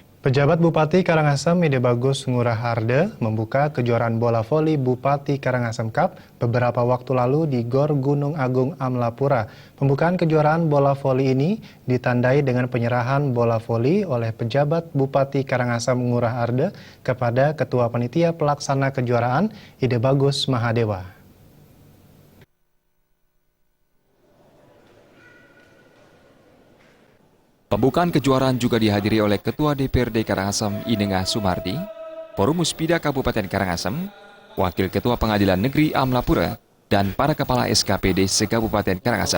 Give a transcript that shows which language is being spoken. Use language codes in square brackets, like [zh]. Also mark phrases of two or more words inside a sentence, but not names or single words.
[id] Pejabat Bupati Karangasem Ide Bagus Ngurah Harde membuka kejuaraan bola voli Bupati Karangasem Cup beberapa waktu lalu di Gor Gunung Agung Amlapura. Pembukaan kejuaraan bola voli ini ditandai dengan penyerahan bola voli oleh pejabat Bupati Karangasem Ngurah Harde kepada Ketua Panitia Pelaksana Kejuaraan Ide Bagus Mahadewa. Pembukaan kejuaraan juga dihadiri oleh Ketua DPRD Karangasem Inengah Sumardi, Forum Muspida Kabupaten Karangasem, Wakil Ketua Pengadilan Negeri Amlapura, dan para kepala SKPD se-Kabupaten Karangasem.